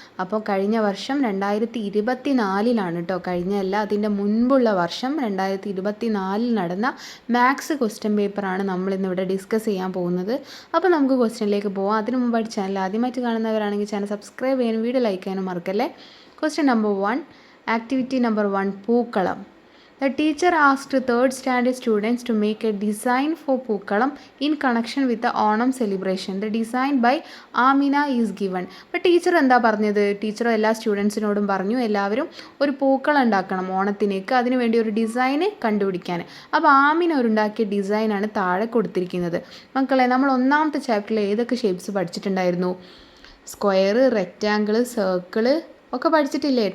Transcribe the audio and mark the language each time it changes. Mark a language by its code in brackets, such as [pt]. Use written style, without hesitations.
[ml] അപ്പോൾ കഴിഞ്ഞ വർഷം 2024 കേട്ടോ, കഴിഞ്ഞല്ല അതിൻ്റെ മുൻപുള്ള വർഷം 2024 നടന്ന മാത്സ് ക്വസ്റ്റ്യൻ പേപ്പറാണ് നമ്മളിന്നിവിടെ ഡിസ്കസ് ചെയ്യാൻ പോകുന്നത്. അപ്പോൾ നമുക്ക് ക്വസ്റ്റ്യനിലേക്ക് പോകാം. അതിന് മുമ്പായിട്ട് ചാനൽ ആദ്യമായിട്ട് കാണുന്നവരാണെങ്കിൽ ചാനൽ സബ്സ്ക്രൈബ് ചെയ്യാനും വീഡിയോ ലൈക്ക് ചെയ്യാനും മറക്കല്ലേ. Question number 1, [en] Activity number 1, Pookalam. The teacher asked 3rd standard students to make a design for Pookalam in connection with the Onam celebration. The design by Amina is given. [ml] അപ്പോൾ teacher എന്താ പറഞ്ഞത്? Teacher എല്ലാ സ്റ്റുഡൻസിനോടും പറഞ്ഞു എല്ലാവരും ഒരു പൂക്കളം ഉണ്ടാക്കണം ഓണത്തിനേക്ക്, അതിനുവേണ്ടി ഒരു ഡിസൈന് കണ്ടുപിടിക്കാൻ. അപ്പോൾ ആമിന ഒരുണ്ടാക്കിയ ഡിസൈനാണ് താഴെ കൊടുത്തിരിക്കുന്നത്. മക്കളെ, നമ്മൾ 1ാമത്തെ ചാപ്റ്ററിൽ ഏതൊക്കെ ഷേപ്സ് പഠിച്ചിട്ടുണ്ടായിരുന്നു? സ്ക്വയർ, റെക്റ്റാങ്കിൾ, സർക്കിള് ഒക്കെ പഠിച്ചിട്ടില്ലേ?